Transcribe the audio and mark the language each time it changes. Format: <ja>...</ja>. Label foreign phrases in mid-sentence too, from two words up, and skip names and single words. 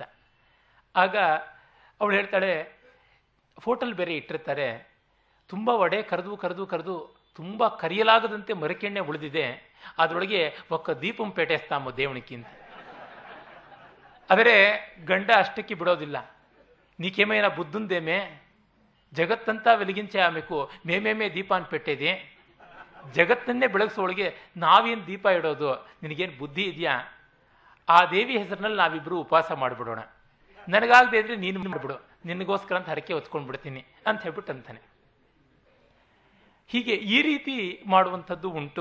<kn>ಆಗ ಅವಳು ಹೇಳ್ತಾಳೆ, ಫೋಟಲ್ ಬೇರೆ ಇಟ್ಟಿರ್ತಾರೆ, ತುಂಬ ವಡೆ ಕರೆದು ಕರೆದು ಕರೆದು ತುಂಬ ಕರಿಯಲಾಗದಂತೆ ಮರಕೆಣ್ಣೆ ಉಳಿದಿದೆ, ಅದರೊಳಗೆ</kn> <te>ఒక్క దీపం పెట్టేస్తామో దేవుడికి</te> <kn>ಅಂತ. ಆದರೆ ಗಂಡ ಅಷ್ಟಕ್ಕೆ ಬಿಡೋದಿಲ್ಲ.</kn> <te>నీకేమైనా బుద్ధుందేమే, జగత్తంతా వెలిగించే ఆమెకు మేమేమే దీపాన్ని పెట్టేది,</te> <kn>ಜಗತ್ತನ್ನೇ ಬೆಳಗಿಸೋಳಿಗೆ ನಾವೇನು ದೀಪ ಇಡೋದು, ನಿನಗೇನು ಬುದ್ಧಿ ಇದೆಯಾ? ಆ ದೇವಿ ಹೆಸರಿನಲ್ಲಿ ನಾವಿಬ್ಬರು ಉಪವಾಸ ಮಾಡಿಬಿಡೋಣ, ನನಗಾಗದೇ ಇದ್ರೆ ನೀನು ಮಾಡಿಬಿಡು, ನಿನಗೋಸ್ಕರ ಅಂತ ಹರಕೆ ಹೊತ್ಕೊಂಡ್ಬಿಡ್ತೀನಿ ಅಂತ ಹೇಳ್ಬಿಟ್ಟು ಅಂತಾನೆ. ಹೀಗೆ ಈ ರೀತಿ ಮಾಡುವಂಥದ್ದು ಉಂಟು.</kn>